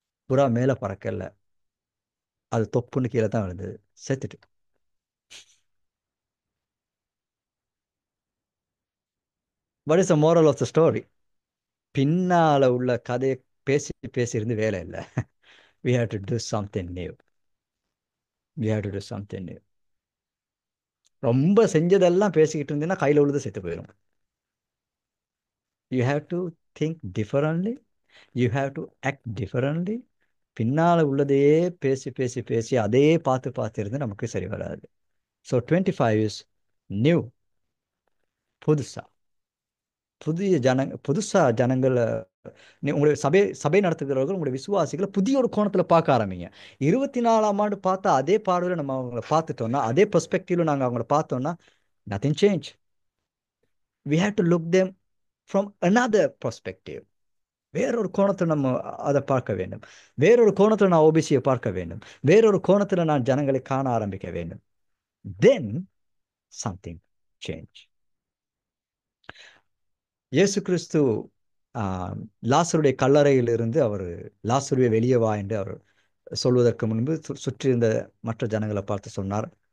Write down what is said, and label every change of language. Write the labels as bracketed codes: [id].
[ta] புறா மேல பறக்கல, அது தொப்புன்னு கீழே தான் விழுந்தது, செத்துட்டு. [en] What is the moral of the story? [ta] பின்னால உள்ள கதையை பேசி பேசி இருந்து வேலை இல்லை. [en] we have to do something new. we have to do something new. [ta] ரொம்ப செஞ்சதெல்லாம் பேசிக்கிட்டு இருந்தீங்கன்னா கையில் உள்ளது செத்து போயிடும். [en] you have to think differently. you have to act differently. [ta] பின்னால உள்ளதையே பேசி பேசி பேசி அதே பார்த்து பார்த்து இருந்து நமக்கு சரி வராது. [en] So 25 is new. [ta] புதுசா, புதிய புதுசா ஜனங்களை உங்களுடைய சபை சபை நடத்துகிறவர்கள் உங்களுடைய விசுவாசிகளை புதிய ஒரு கோணத்துல பார்க்க ஆரம்பிங்க. 24ஆம் ஆண்டு பார்த்தா அதே பார்வையில் நம்ம அவங்கள பார்த்துட்டோம்னா, அதே பெர்ஸ்பெக்டிவ்ல நாங்கள் அவங்கள பார்த்தோம்னா, [en] nothing change. we have to look them from another perspective. [ta] வேறொரு கோணத்தில் நம்ம அதை பார்க்க வேண்டும். வேறொரு கோணத்தில் நான் ஓபிசியை பார்க்க வேண்டும். வேறொரு கோணத்தில் நான் ஜனங்களை காண ஆரம்பிக்க வேண்டும். [en] then something change. [ta] இயேசு கிறிஸ்து லாசருடைய கல்லறையிலிருந்து அவர் லாசருவை வெளியே வா என்று அவர் சொல்வதற்கு முன்பு சுற்றியிருந்த மற்ற ஜனங்களை பார்த்து சொன்னார்.